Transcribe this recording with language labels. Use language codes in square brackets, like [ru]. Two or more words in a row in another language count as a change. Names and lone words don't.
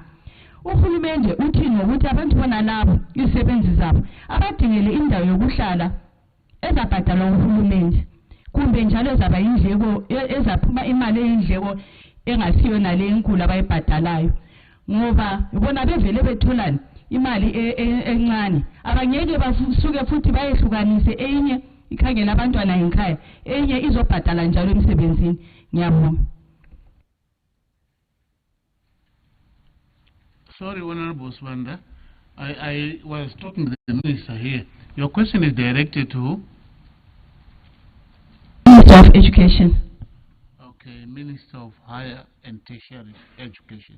[zu] Uhulumende uthi ngokuthi abantu bona labo izisebenzi zabo abadingele indawo yokuhlala ezabhadalwa uhulumende kumbe njalo ezaba indleko ezaphuma imali eyindleko engasiyo nale enkulu abayibhadalayo ngoba bona bevele betholani imali encane abangeke basuke futhi bayehlukanise enye ikhangela abantwana ekhaya enye izobhadala njalo emsebenzini. Ngiyabonga. [en] Sorry, Honorable Swanda. I was talking to the minister here. Your question is directed to who? Minister of Education. Okay, Minister of Higher and Tertiary Education.